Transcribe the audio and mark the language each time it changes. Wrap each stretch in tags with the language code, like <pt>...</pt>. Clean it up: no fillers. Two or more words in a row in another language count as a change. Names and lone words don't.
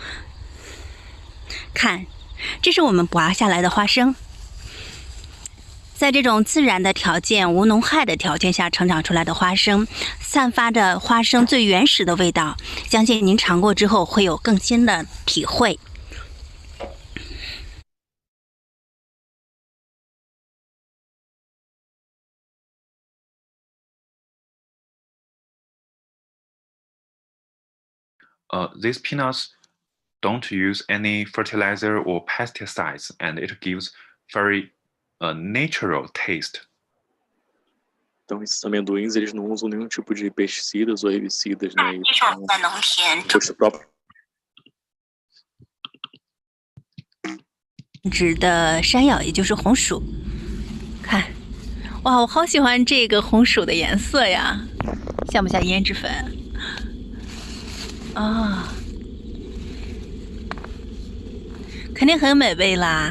<zh>看，这是我们拔下来的花生，在这种自然的条件、无农害的条件下成长出来的花生，散发着花生最原始的味道。相信您尝过之后会有更新的体会。</zh> <en>These peanuts don't use any fertilizer or pesticides, and it gives very natural taste.</en> <pt>Então esses amendoins eles não usam nenhum tipo de pesticidas ou herbicidas, né? Gosto próprio.</pt> <zh>植的山药，也就是红薯。看，哇，我好喜欢这个红薯的颜色呀，像不像胭脂粉？啊，肯定很美味啦！</zh>